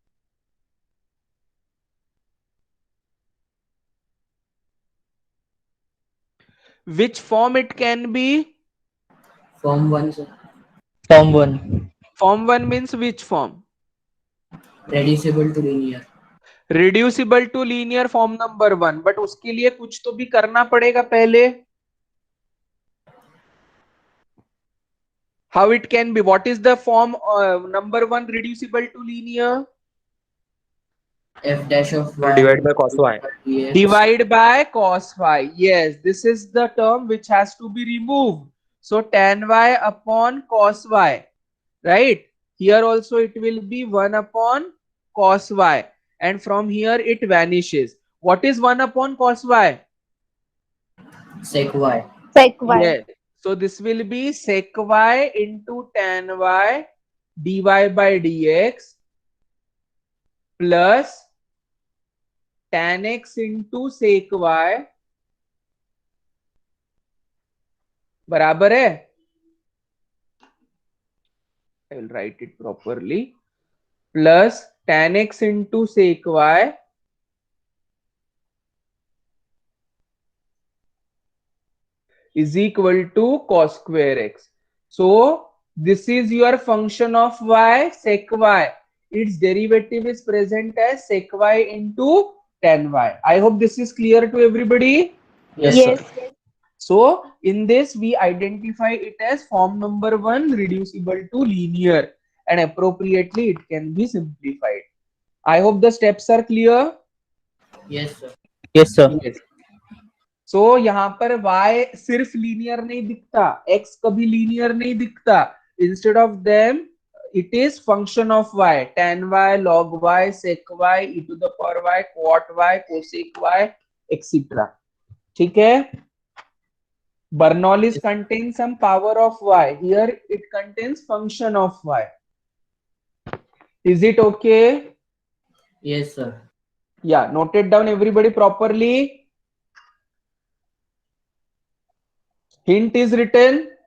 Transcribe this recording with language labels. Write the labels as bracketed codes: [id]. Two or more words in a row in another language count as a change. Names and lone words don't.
[en] Which form it can be? Form 1, sir. Form 1. Form 1 means which form? Reducible to linear. Reducible to linear form number 1. [hi] But उसके लिए कुछ तो भी करना पड़ेगा पहले. [en] How it can be? What is the form number 1 reducible to linear? F dash of y. Divide by cos y. dx. Divide by cos y. Yes, this is the term which has to be removed. So tan y upon cos y. Right? Here also it will be 1 upon cos y. And from here it vanishes. What is 1 upon cos y? Sec y. Sec y. Yes. So this will be sec y into tan y dy by dx plus tan x into sec y [hi] बराबर है. [en] I will write it properly. Plus tan x into sec y is equal to cos square x. So this is your function of y, sec y. Its derivative is present as sec y into tan y. I hope this is clear to everybody. Yes, Yes. sir. So in this we identify it as form number 1 reducible to linear, and appropriately it can be simplified. I hope the steps are clear. Yes, sir. Yes, sir. Yes. [hi] So यहाँ पर y सिर्फ लीनियर नहीं दिखता, x कभी लीनियर नहीं दिखता. [en] Instead of them it is function of y, tan y, log y, sec y, e to the power y, quat y, cosec y, etc. [hi] ठीक है. [en] Bernoulli contains some power of y. Here it contains function of y. Is it okay? Yes, sir. Yeah, note it down everybody properly. Hint is written.